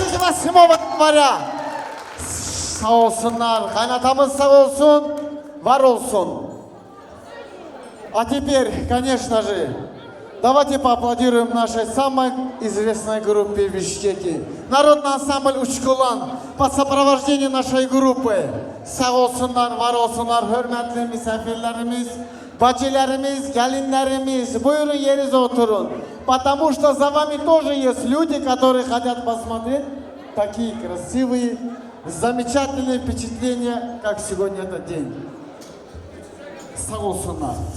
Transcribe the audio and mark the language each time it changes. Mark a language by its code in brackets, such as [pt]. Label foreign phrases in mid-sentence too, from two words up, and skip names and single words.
[tr] Gerasimova var ya. Sağ olsunlar. Kaynatamız sağ olsun. Var olsun. [ru] А теперь, конечно же, давайте поаплодируем нашей самой известной группе в Бишкеке. Народный ансамбль Учкулан под сопровождением нашей группы. [tr] Sağ olsunlar, var olsunlar, hürmetli misafirlerimiz, bacılarımız, gelinlerimiz. Buyurun yerinize oturun. [ru] Потому что за вами тоже есть люди, которые хотят посмотреть такие красивые, замечательные впечатления, как сегодня этот день. [tr] Sağ olsunlar.